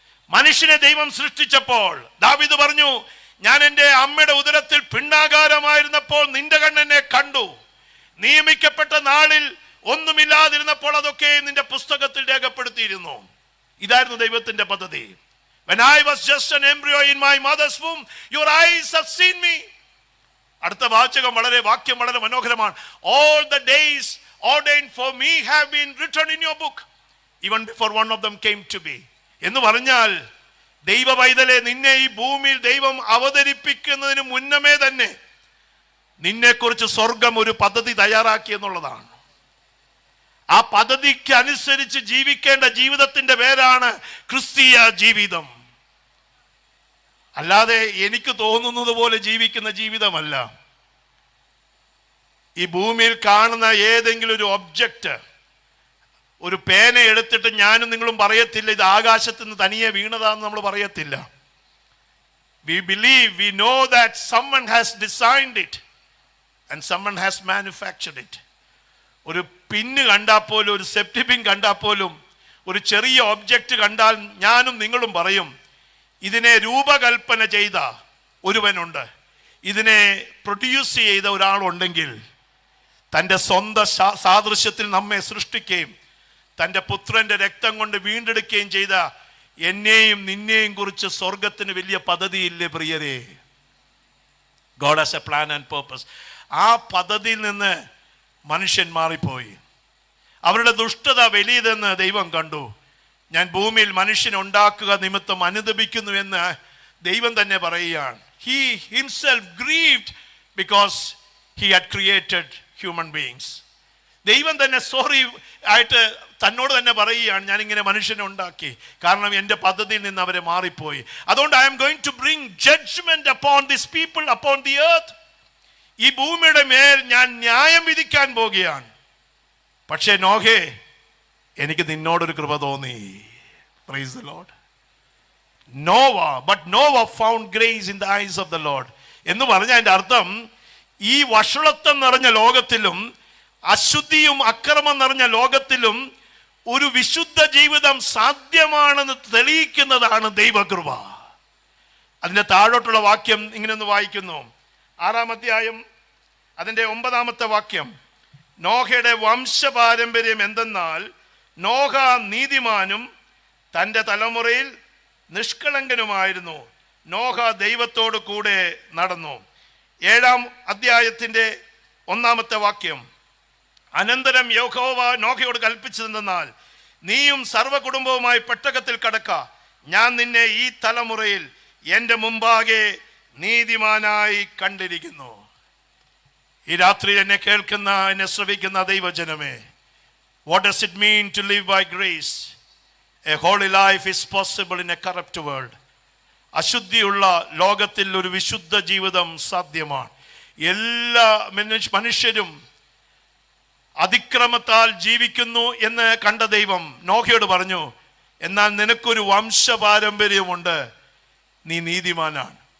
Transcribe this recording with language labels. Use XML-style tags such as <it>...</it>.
<ml>മനുഷ്യനെ ദൈവം സൃഷ്ടിച്ചപ്പോൾ ദാവീദ് പറഞ്ഞു, ഞാൻ എൻ്റെ അമ്മയുടെ ഉദരത്തിൽ പിണ്ഡാകാരമായിരുന്നപ്പോൾ നിന്റെ കണ്ണെന്നെ കണ്ടു, നിയമിക്കപ്പെട്ട നാളിൽ ഒന്നുമില്ലാതിരുന്നപ്പോൾ അതൊക്കെ നിന്റെ പുസ്തകത്തിൽ രേഖപ്പെടുത്തിയിരുന്നു. ഇതായിരുന്നു ദൈവത്തിന്റെ പദ്ധതി.</ml> <en>When I was just an embryo in my mother's womb, your eyes have seen me.</en> <ml>അടുത്ത വാചകം വാക്യം വളരെ മനോഹരമാണ്.</ml> <en>All the days ordained for me have been written in your book, even before one of them came to be.</en> <ml>എന്ന് പറഞ്ഞാൽ ദൈവ പൈതലെ, നിന്നെ ഈ ഭൂമിയിൽ ദൈവം അവതരിപ്പിക്കുന്നതിന് മുന്നമേ തന്നെ നിന്നെക്കുറിച്ച് സ്വർഗം ഒരു പദ്ധതി തയ്യാറാക്കി എന്നുള്ളതാണ്. ആ പദ്ധതിക്ക് അനുസരിച്ച് ജീവിക്കേണ്ട ജീവിതത്തിന്റെ പേരാണ് ക്രിസ്തീയ ജീവിതം. അല്ലാതെ എനിക്ക് തോന്നുന്നത് പോലെ ജീവിക്കുന്ന ജീവിതമല്ല. ഈ ഭൂമിയിൽ കാണുന്ന ഏതെങ്കിലും ഒരു ഒബ്ജക്റ്റ്, ഒരു പേന എടുത്തിട്ട് ഞാനും നിങ്ങളും പറയത്തില്ല ഇത് ആകാശത്ത് നിന്ന് തനിയെ വീണതാന്ന് നമ്മൾ പറയത്തില്ല.</ml> <en>We believe, we know that someone has designed it and someone has manufactured it.</en> <ml>ഒരു പിന്ന് കണ്ടാൽ പോലും, ഒരു സെപ്റ്റി പിൻ കണ്ടാൽ പോലും, ഒരു ചെറിയ ഒബ്ജക്റ്റ് കണ്ടാൽ ഞാനും നിങ്ങളും പറയും ഇതിനെ രൂപകൽപ്പന ചെയ്ത ഒരുവനുണ്ട്, ഇതിനെ പ്രൊഡ്യൂസ് ചെയ്ത ഒരാളുണ്ടെങ്കിൽ, തൻ്റെ സ്വന്തം സാദൃശ്യത്തിൽ നമ്മെ സൃഷ്ടിക്കുകയും തൻ്റെ പുത്രൻ്റെ രക്തം കൊണ്ട് വീണ്ടെടുക്കുകയും ചെയ്ത എന്നെയും നിന്നെയും കുറിച്ച് സ്വർഗത്തിന് വലിയ പദ്ധതിയില്ലേ പ്രിയരേ?</ml> <en>God has a plan and purpose.</en> <ml>ആ പദ്ധതിയിൽ നിന്ന് മനുഷ്യൻ മാറിപ്പോയി. അവരുടെ ദുഷ്ടത വലിയതെന്ന് ദൈവം കണ്ടു. ഞാൻ ഭൂമിയിൽ മനുഷ്യനെ ഉണ്ടാക്കുക നിമിത്തം അനുതപിക്കുന്നു എന്ന് ദൈവം തന്നെ പറയുകയാണ്.</ml> <en>He himself grieved because he had created human beings.</en> <ml>ദൈവം തന്നെ സോറി ആയിട്ട് തന്നോട് തന്നെ പറയുകയാണ്, ഞാനിങ്ങനെ മനുഷ്യനെ ഉണ്ടാക്കി, കാരണം എൻ്റെ പദ്ധതിയിൽ നിന്ന് അവരെ മാറിപ്പോയി. അതുകൊണ്ട്</ml> <en>I am going to bring judgment upon these people, upon the earth.</en> <ml>ഈ ഭൂമിയുടെ മേൽ ഞാൻ ന്യായം വിധിക്കാൻ പോകുകയാണ്. പക്ഷേ നോഹേ, എനിക്ക് നിന്നോടൊരു കൃപ തോന്നി.</ml> <en>Praise the Lord. But Noah found grace in the eyes of the Lord.</en> <ml>എന്ന് പറഞ്ഞ അതിൻ്റെ അർത്ഥം, ഈ വഷളത്വം നിറഞ്ഞ ലോകത്തിലും അശുദ്ധിയും അക്രമം നിറഞ്ഞ ലോകത്തിലും ഒരു വിശുദ്ധ ജീവിതം സാധ്യമാണെന്ന് തെളിയിക്കുന്നതാണ് ദൈവകൃപ. അതിൻ്റെ താഴോട്ടുള്ള വാക്യം ഇങ്ങനെ ഒന്ന് വായിക്കുന്നു. 6-ാം അധ്യായം അതിൻ്റെ 9-ാമത്തെ വാക്യം. നോഹയുടെ വംശപാരമ്പര്യം എന്തെന്നാൽ, നോഹ നീതിമാനും തൻ്റെ തലമുറയിൽ നിഷ്കളങ്കനുമായിരുന്നു. നോഹ ദൈവത്തോട് കൂടെ നടന്നു. 7-ാം അധ്യായത്തിൻ്റെ 1-ാമത്തെ വാക്യം. അനന്തരം യഹോവ നോഹയോട് കൽപ്പിച്ചതെന്നാൽ, നീയും സർവ്വകുടുംബവുമായി പെട്ടകത്തിൽ കടക്ക, ഞാൻ നിന്നെ ഈ തലമുറയിൽ എൻ്റെ മുമ്പാകെ നീതിമാനായി കണ്ടിരിക്കുന്നു. ഈ രാത്രി എന്നെ കേൾക്കുന്ന, എന്നെ ശ്രവിക്കുന്ന ദൈവജനമേ,</ml> <en>what does it mean to live by grace? A holy life is possible in a corrupt world.</en> <ml>അശുദ്ധിയുള്ള ലോകത്തിൽ ഒരു വിശുദ്ധ ജീവിതം സാധ്യമാണ്. എല്ലാ മനുഷ്യരും അതിക്രമത്താൽ ജീവിക്കുന്നു എന്ന് കണ്ട ദൈവം നോഹയോട് പറഞ്ഞു, എന്നാൽ നിനക്കൊരു വംശപാരമ്പര്യമുണ്ട്, നീ നീതിമാനാണ്.</ml>